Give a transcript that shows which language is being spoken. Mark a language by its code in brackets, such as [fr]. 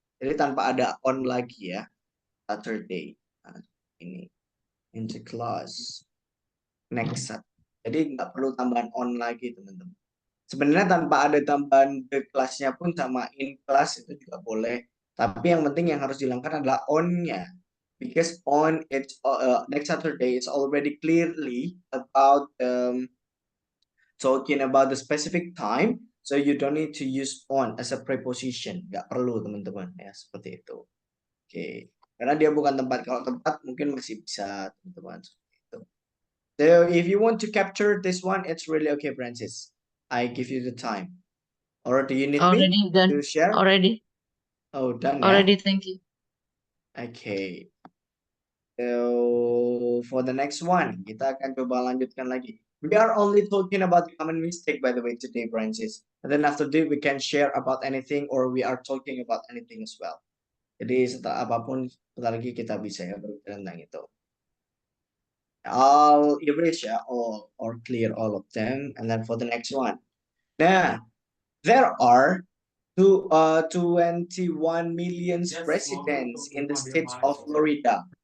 [id] Jadi tanpa ada on lagi ya. Saturday. Nah, ini [en] in the class next Saturday. [id] Jadi nggak perlu tambahan on lagi, teman-teman. Sebenarnya tanpa ada tambahan the class-nya pun sama in class itu juga boleh. Tapi yang penting yang harus dihilangkan adalah on-nya. [en] Because on it's next Saturday is already clearly about talking about the specific time. So you don't need to use on as a preposition. [id] Nggak perlu, teman-teman ya, seperti itu. Oke. Karena dia bukan tempat. Kalau tempat mungkin masih bisa, teman-teman. [en] So if you want to capture this one, it's really okay, Francis. I give you the time. Or do you need me done. to share? Already. Oh, done. Already, thank you. Okay. So for the next one, [id] kita akan coba lanjutkan lagi. [en] We are only talking about common mistake, by the way, today, Francis. And then after that, we can share about anything, or we are talking about anything as well. [id] Jadi setelah apapun, sebentar lagi kita bisa ya berbicara tentang itu. [en] I'll erase ya all or clear all of them, and then for the next one. Nah, there are 21 million residents in the state of Florida.